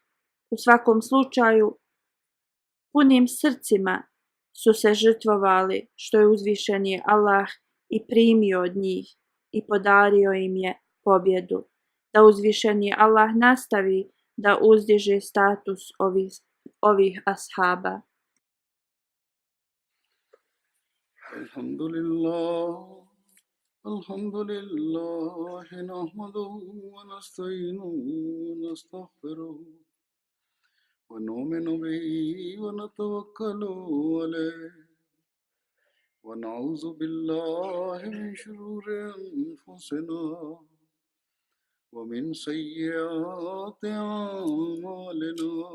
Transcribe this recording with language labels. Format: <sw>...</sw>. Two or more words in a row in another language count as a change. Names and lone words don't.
<bs>U svakom slučaju, punim srcima su se žrtvovali što je uzvišeni Allah i primio od njih i podario im je pobjedu. Da uzvišeni Allah nastavi da uzdiže status ovih ashaba.</bs> <ar>الحمد لله نحمده ونستعينه ونستغفره. ونؤمن به ونتوكل عليه ونعوذ بالله من شرور أنفسنا ومن سيئات أعمالنا</ar>